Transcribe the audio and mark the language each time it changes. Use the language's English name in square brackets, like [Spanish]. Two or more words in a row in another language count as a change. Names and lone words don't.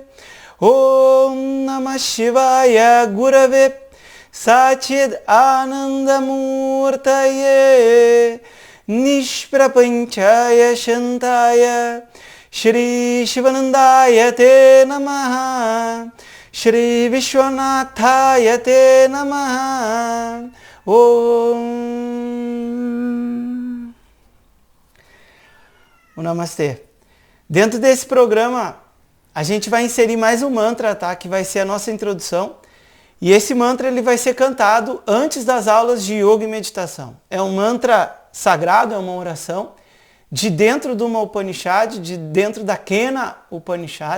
[Sanskrit] Om Namah Shivaya Gurave Sachid Anandamurtaye Nishprapanchaya Shantaya Shri Shivanandaya Te Namaha Shri Vishwanathaya Te Namaha. Om. O Namastê. [Portuguese] Dentro desse programa, a gente vai inserir mais um mantra, tá? Que vai ser a nossa introdução. E esse mantra ele vai ser cantado antes das aulas de yoga e meditação. É um mantra sagrado, é uma oração de dentro de uma Upanishad, de dentro da Kena Upanishad.